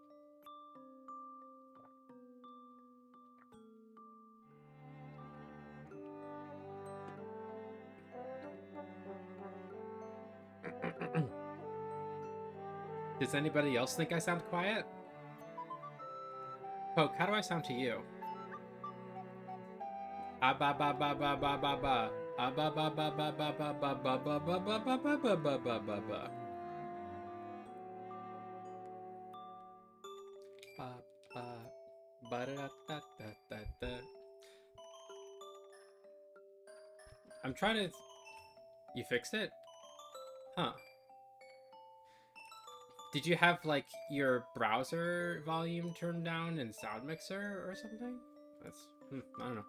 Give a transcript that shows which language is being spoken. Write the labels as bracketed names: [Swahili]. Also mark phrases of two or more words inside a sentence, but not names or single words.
[English] Does anybody else think I sound quiet? Poke, how do I sound to you? Ah ba ba ba ba ba ba ba. Ah ba ba ba ba ba ba ba ba ba ba ba ba ba ba ba ba ba ba. Ba ba ba da da da da da. I'm trying to. You fixed it? Huh. Did you have, like, your browser volume turned down in Sound Mixer or something? That's, I don't know.